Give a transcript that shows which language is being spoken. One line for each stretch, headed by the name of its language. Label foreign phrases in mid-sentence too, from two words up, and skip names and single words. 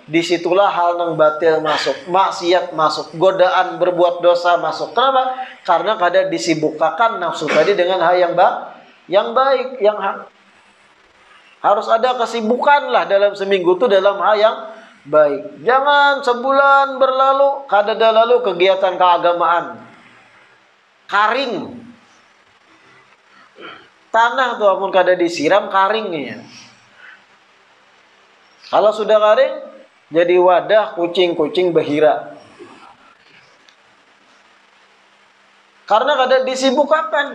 Indonesian: Disitulah hal yang batil masuk, maksiat masuk, godaan berbuat dosa masuk. Kenapa?
Banjar: Karena kada disibukkan nafsu tadi dengan hal yang baik, yang harus ada kesibukan lah dalam seminggu itu dalam hal yang baik. Jangan sebulan berlalu kada ada lalu kegiatan keagamaan. Karing. Tanah tuh amun kada disiram karingnya.
Indonesian: Kalau sudah kering jadi wadah kucing-kucing bahira.
Banjar: Karena kada disibukkan.